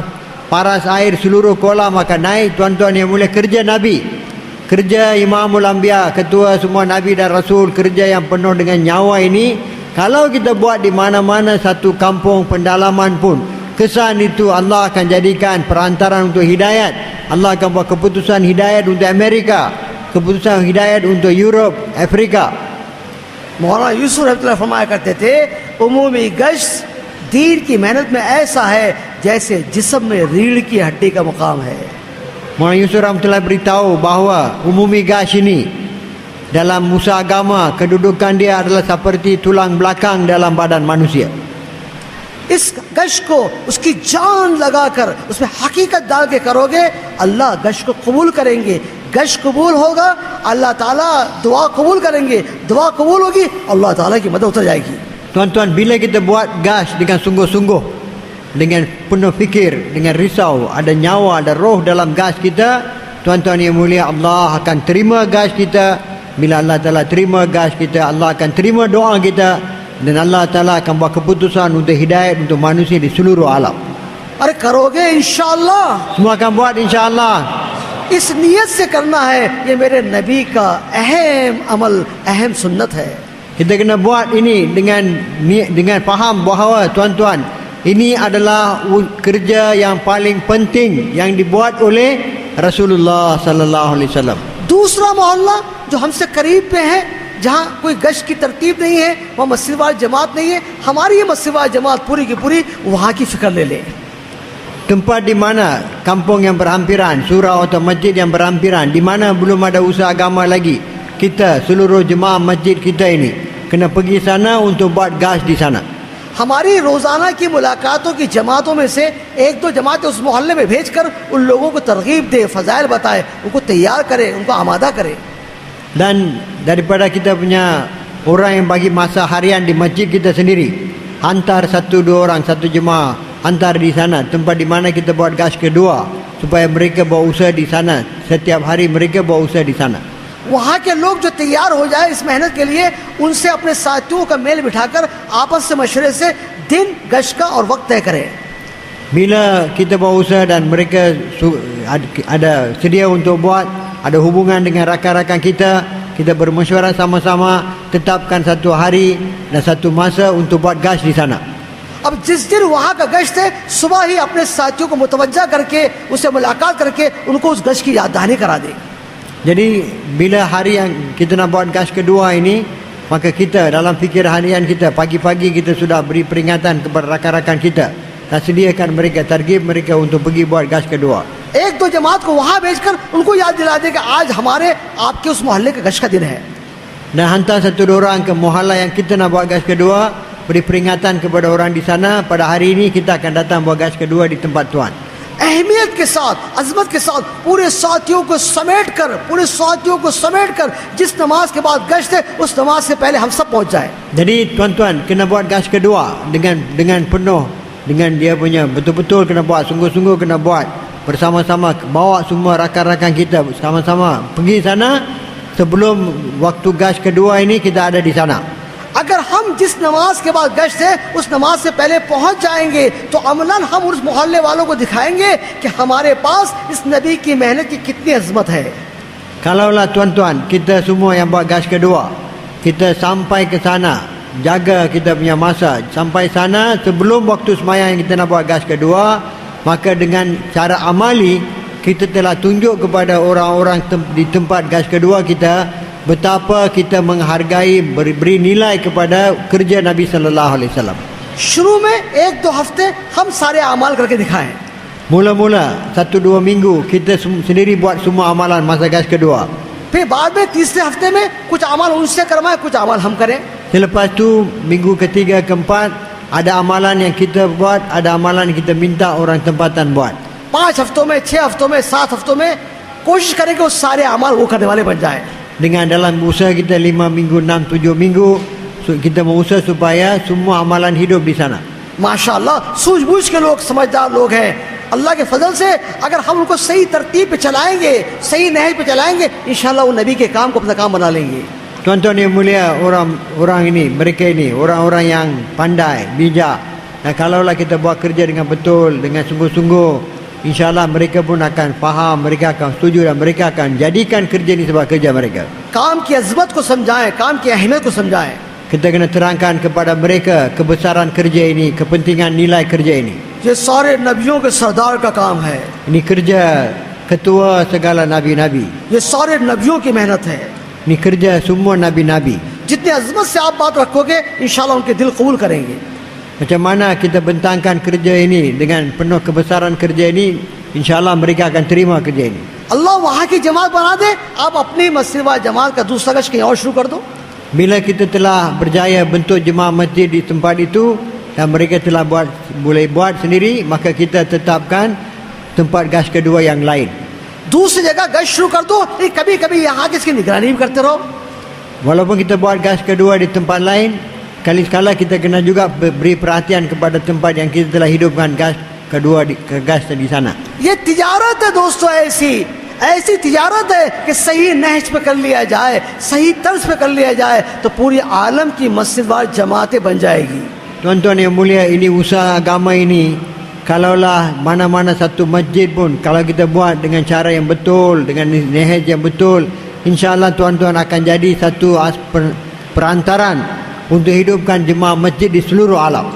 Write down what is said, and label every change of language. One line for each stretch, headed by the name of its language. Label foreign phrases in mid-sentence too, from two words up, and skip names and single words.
Malay: Paras air seluruh kolam akan naik. Tuan-tuan yang mulia, kerja Nabi, kerja Imamul Anbiya, ketua semua Nabi dan Rasul, kerja yang penuh dengan nyawa ini, kalau kita buat di mana-mana satu kampung pendalaman pun, kesan itu Allah akan jadikan perantaran untuk hidayat. Allah akan buat keputusan hidayat untuk Amerika, keputusan hidayat untuk Europe, Afrika.
Hindi: मौलाना यूसुफ रहमतुल्लाह फरमाया करते थे, उमूमी गश्त दीन की मेहनत में ऐसा है जैसे जिस्म में रीढ़ की हड्डी का मुकाम है.
Malay: Maulana Yusuf Rahmatullah beritahu bahawa umumi gash ini dalam musa agama, kedudukan dia adalah seperti tulang belakang dalam badan manusia.
Hindi: इस गश्त को उसकी जान लगाकर उसमें हकीकत डाल के करोगे, अल्लाह गश्त को कबूल करेंगे. गश्त कबूल होगा, अल्लाह ताला दुआ कबूल करेंगे. दुआ कबूल होगी, अल्लाह ताला की मदद उतर जाएगी.
Malay: Tuan-tuan, bila kita buat gash dengan sungguh-sungguh, dengan penuh fikir, dengan risau, ada nyawa, ada roh dalam gash kita, tuan-tuan yang mulia, Allah akan terima gash kita. Bila Allah Ta'ala terima gash kita, Allah akan terima doa kita, dan Allah Ta'ala akan buat keputusan untuk hidayat untuk manusia di seluruh alam.
Hindi: अरे करोगे इंशाअल्लाह,
Malay: Semua akan buat insya-Allah.
Hindi: इस नियत से करना है, ये मेरे नबी का अहम अमल, अहम सुन्नत है.
Malay: Kita kena buat ini dengan faham bahawa tuan-tuan, ini adalah kerja yang paling penting yang dibuat oleh Rasulullah
Arabic: صلى الله عليه وسلم.
Hindi: दूसरा मोहल्ला जो हमसे करीब पे है, जहाँ कोई गश्त की तरतीब नहीं है, वहाँ मस्जिद वाली जमात नहीं है, हमारी ये मस्जिद वाली जमात पूरी की पूरी वहाँ की फिक्र ले ले.
Malay: Tempat di mana kampung yang berhampiran, surau atau masjid yang berhampiran, di mana belum ada usaha agama lagi, kita seluruh jemaah masjid kita ini kena pergi sana untuk buat gash di sana.
Hindi: हमारी रोज़ाना की मुलाकातों की जमातों में से 1-2 जमातें उस मोहल्ले में भेजकर उन लोगों को तरगीब दे, फ़ज़ाइल बताए, उनको तैयार करे, उनको आमादा करे.
Malay: Dan daripada kita punya orang yang bagi masa harian di masjid kita sendiri, hantar 1-2 orang, satu jemaah, hantar di sana tempat di mana kita buat gash kedua, supaya mereka buat usaha di sana. Setiap hari mereka buat usaha di sana.
Hindi: वहाँ के लोग जो तैयार हो जाए इस मेहनत के लिए, उनसे अपने साथियों का मेल बिठाकर आपस से मशवरे से दिन गश्त का और वक्त तय करें.
Malay: Bila kita buat usaha dan mereka ada sedia untuk buat, ada hubungan dengan rakan-rakan kita bermesyuarat sama-sama, tetapkan satu hari dan satu masa untuk buat gash di sana.
Hindi: अब जिस दिन वहाँ का गश्त है, सुबह ही अपने साथियों को मुतवज्जा करके, उससे मुलाकात करके उनको उस गश्त की याद दहानी करा दे.
Malay: Jadi bila hari yang kita nak buat gash kedua ini, maka kita dalam fikir harian kita, pagi-pagi kita sudah beri peringatan kepada rakan-rakan kita dan sediakan mereka, targib mereka untuk pergi buat gash kedua.
Hindi: 1-2 जमात को वहाँ भेजकर उनको याद दिला दे कि आज हमारे आपके उस मोहल्ले का गश्त का दिन है.
Malay: Dan hantar 1-2 orang ke muhalla yang kita nak buat gash kedua, beri peringatan kepada orang di sana, pada hari ini kita akan datang buat gash kedua di tempat tuan.
Hindi: अहमियत के साथ, अजमत के साथ पूरे साथियों को समेट कर जिस नमाज के बाद गश्त है, उस नमाज से पहले हम सब पहुंच जाए.
Malay: Jadi tuan-tuan kena buat gash kedua dengan penuh, dengan dia punya betul-betul kena buat, sungguh-sungguh kena buat bersama-sama, bawa semua rakan-rakan kita sama-sama pergi sana sebelum waktu gash kedua ini kita ada di sana.
Hindi: अगर हम जिस नमाज के बाद गश्त है उस नमाज से पहले पहुंच जाएंगे, तो अमलन हम उस मोहल्ले वालों को दिखाएंगे कि हमारे पास इस नबी की मेहनत की कितनी अजमत है.
Malay: Kalaulah tuan-tuan, kita semua yang buat gash kedua, kita sampai ke sana, jaga kita punya masa, sampai sana sebelum waktu sembahyang yang kita nak buat gash kedua, maka dengan cara amali, kita telah tunjuk kepada orang-orang di tempat gash kedua kita betapa kita menghargai, beri nilai kepada kerja Nabi
Arabic: صلى الله عليه وسلم.
Hindi: शुरू में 1-2 हफ्ते हम सारे अमाल करके दिखाएं.
Malay: Mula-mula 1-2 minggu kita sendiri buat semua amalan masa gash kedua.
Hindi: फिर बाद में तीसरे हफ्ते में कुछ अमाल उनसे करवाएं, कुछ अमाल हम करें.
Malay: Selepas tu minggu ketiga, keempat, ada amalan yang kita buat, ada amalan yang kita minta orang tempatan buat.
Hindi: 5 हफ्तों में, 6 हफ्तों में, 7 हफ्तों में कोशिश करें कि वो सारे अमाल वो करने वाले बन जाए।
Malay: Dengan dalam usaha kita 5 minggu, 6, 7 minggu, kita berusaha supaya semua amalan hidup di sana.
Hindi: माशाअल्लाह सूझबूझ के लोग, समझदार लोग हैं। अल्लाह के फजल से अगर हम उनको सही तरतीब पे चलाएंगे, सही नहज पे चलाएंगे, इंशाअल्लाह वो नबी के काम को अपना काम बना लेंगे।
Malay: Tuan-tuan yang mulia, orang ini, mereka ini, orang-orang yang pandai, bijak. Dan kalaulah kita buat kerja dengan betul, dengan sungguh-sungguh, insyaAllah mereka pun akan faham, mereka akan setuju dan mereka akan jadikan kerja ini sebagai kerja mereka.
Hindi: काम की अजमत को समझाएं, काम की अहमियत को समझाएं।
Malay: Kita kena terangkan kepada mereka kebesaran kerja ini, kepentingan nilai kerja ini.
Hindi: ये सारे नबियों के सरदार का काम है,
Malay: Ini kerja ketua segala nabi-nabi.
Hindi: ये सारे नबियों की मेहनत है।
Malay: Ini kerja semua nabi-nabi.
Hindi: जितनी अजमत से आप बात रखोगे, इंशाअल्लाह उनके दिल कबूल करेंगे।
Malay: Macam mana kita bentangkan kerja ini dengan penuh kebesaran kerja ini, insyaAllah mereka akan terima kerja ini.
Hindi: अल्लाह वहाँ की जमात बना दे, आप अपनी मस्जिद व जमात का दूसरा गश कहीं और शुरू कर दो।
Malay: Bila kita telah berjaya bentuk jemaah masjid di tempat itu dan mereka telah boleh buat sendiri, maka kita tetapkan tempat gas kedua yang lain.
Hindi: दूसरी जगह गश शुरू कर दो, कभी कभी यहाँ किसकी निगरानी भी करते रहो।
Malay: Walaupun kita buat gas kedua di tempat lain, kali-sekala kita kena juga beri perhatian kepada tempat yang kita telah hidupkan gas kedua gas di sana.
Hindi: ये तिजारत है दोस्तों, ऐसी तिजारत है कि सही नहज पे कर लिया जाए, सही तर्ज पे कर लिया जाए तो पूरी आलम की मस्जिदवार जमातें बन जाएगी।
Malay: Tuan-tuan yang mulia, ini usaha agama ini, kalaulah mana-mana satu masjid pun, kalau kita buat dengan cara yang betul, dengan nahaj yang betul, insyaAllah tuan-tuan akan jadi satu perantaran untuk hidupkan jemaah masjid di seluruh alam.